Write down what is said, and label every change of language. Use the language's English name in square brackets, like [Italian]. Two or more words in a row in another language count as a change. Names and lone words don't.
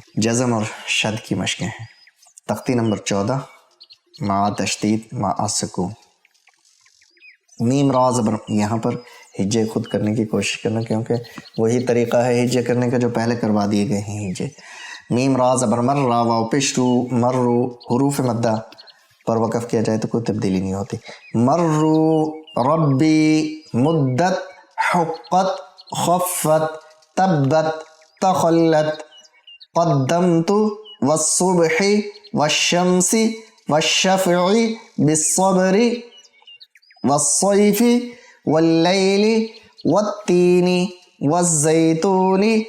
[Urdu] جزم اور شد کی مشقیں ہیں. تختی نمبر 14 مع تشدید مع سکون. میم را زبر یہاں پر ہجے خود کرنے کی کوشش کرنا، کیونکہ وہی طریقہ ہے ہجے کرنے کا جو پہلے کروا دیے گئے ہیں ہجے. میم را زبر مر را واو پیش رو مرو حروف مدہ پر وقف کیا جائے تو کوئی تبدیلی نہیں ہوتی. [Arabic] مرو ربی مدت حقت خفت تبت تخلت قدمت والصبح والشمس والشفع بالصبر والصيف والليل والتين والزيتون